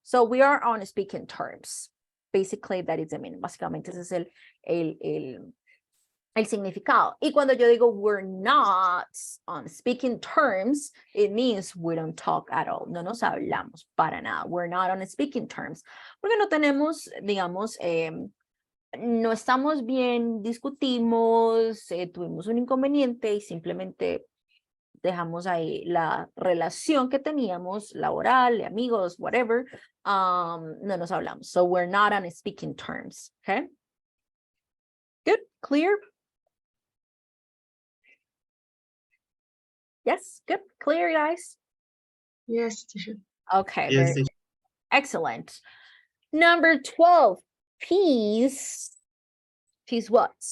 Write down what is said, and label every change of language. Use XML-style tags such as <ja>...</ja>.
<en>So we are on speaking terms. Basically, that is the meaning.</en> <es>Básicamente ese es el significado. Y cuando yo digo</es> <en>we're not on speaking terms, it means we don't talk at all.</en> <es>No nos hablamos para nada.</es> <en>We're not on speaking terms.</en> <es>Porque no tenemos, digamos, no estamos bien, discutimos, tuvimos un inconveniente y simplemente dejamos ahí la relación que teníamos, laboral, de amigos, whatever, no nos hablamos.</es> <en>So we're not on speaking terms, okay? Good, clear? Yes, good, clear, guys? Yes, teacher. Okay, Yes, very teacher. excellent. Number 12, peace. Peace what?</en>